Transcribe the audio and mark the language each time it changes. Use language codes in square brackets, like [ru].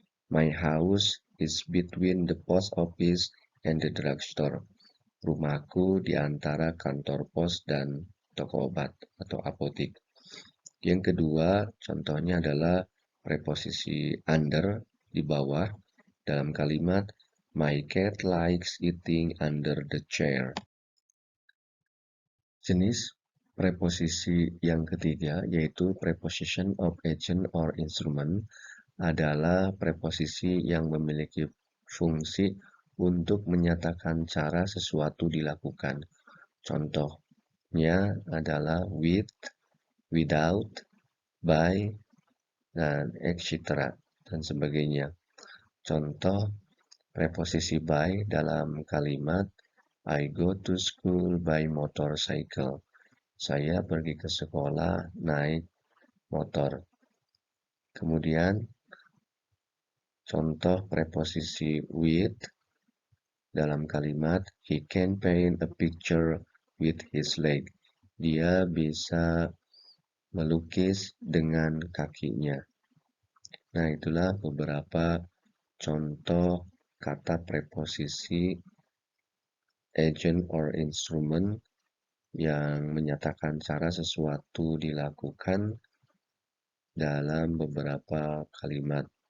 [en] My house is between the post office and the drugstore. [id] Rumahku di antara kantor pos dan toko obat atau apotik. Yang kedua, contohnya adalah preposisi under, di bawah, dalam kalimat [en] My cat likes eating under the chair. [id] Jenis preposisi yang ketiga yaitu preposition of agent or instrument adalah preposisi yang memiliki fungsi untuk menyatakan cara sesuatu dilakukan. Contohnya adalah with, without, by, dan etc. dan sebagainya. Contoh preposisi [en] by [id] dalam kalimat [en] I go to school by motorcycle. [id] Saya pergi ke sekolah naik motor. Kemudian contoh preposisi [en] with [id] dalam kalimat [en] he can paint a picture with his leg. [id] Dia bisa melukis dengan kakinya. Nah, itulah beberapa contoh kata preposisi agent or instrument yang menyatakan cara sesuatu dilakukan dalam beberapa kalimat.